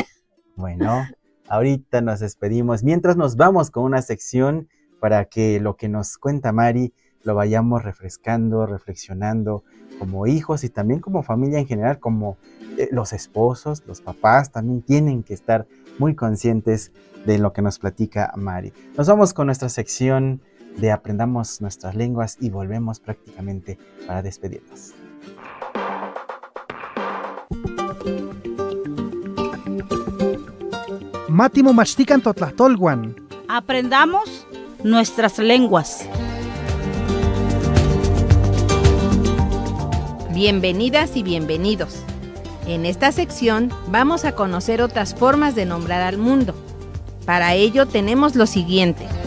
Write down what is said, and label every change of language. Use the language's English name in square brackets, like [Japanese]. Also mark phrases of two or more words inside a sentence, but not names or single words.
[Spanish] Bueno, ahorita nos despedimos. Mientras nos vamos con una sección para que lo que nos cuenta Mari lo vayamos refrescando, reflexionando como hijos y también como familia en general, como los esposos, los papás también tienen que estar muy conscientes de lo que nos platica Mari. Nos vamos con nuestra sección de Aprendamos Nuestras Lenguas y volvemos prácticamente para despedirnos. [Nahuatl languages] Mátimo machtican totlahtolguan. [Spanish] Aprendamos nuestras lenguas. Bienvenidas y bienvenidos. En esta sección vamos a conocer otras formas de nombrar al mundo. Para ello tenemos lo siguiente.